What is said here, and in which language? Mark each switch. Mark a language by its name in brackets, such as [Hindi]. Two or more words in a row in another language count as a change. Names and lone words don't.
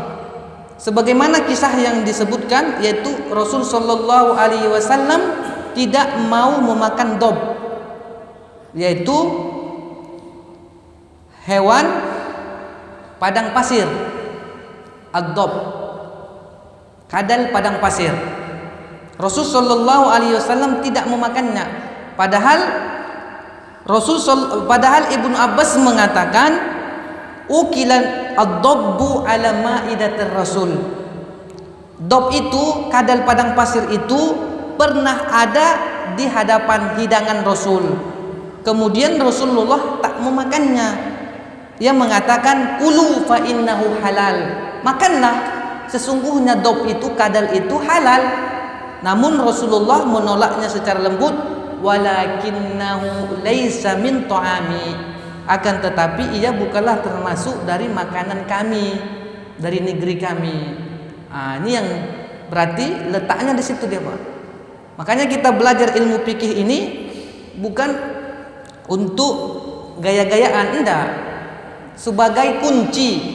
[Indonesian] Sebagaimana kisah yang disebutkan yaitu Rasul [Arabic] صلى الله عليه وسلم [Indonesian] tidak mau memakan dob, yaitu hewan padang pasir. Ad-dob, kadal padang pasir. Rasul [Arabic] صلى الله عليه وسلم [Indonesian] tidak memakannya. Padahal Ibnu Abbas mengatakan [Arabic] أكل الضب على مائدة الرسول. [Indonesian] Dob itu, kadal padang pasir itu pernah ada di hadapan hidangan Rasul. Kemudian Rasulullah tak memakannya. Ia mengatakan [Arabic] كلوا فإنه حلال. [Indonesian] Makanlah, sesungguhnya dob itu, kadal itu halal. Namun Rasulullah menolaknya secara lembut, [Arabic] ولكنه ليس من طعامي, [Indonesian] akan tetapi ia bukanlah termasuk dari makanan kami, dari negeri kami. Ini yang berarti letaknya di situ dia, Pak. Makanya kita belajar ilmu fikih ini bukan untuk gaya-gayaan, enggak, sebagai kunci.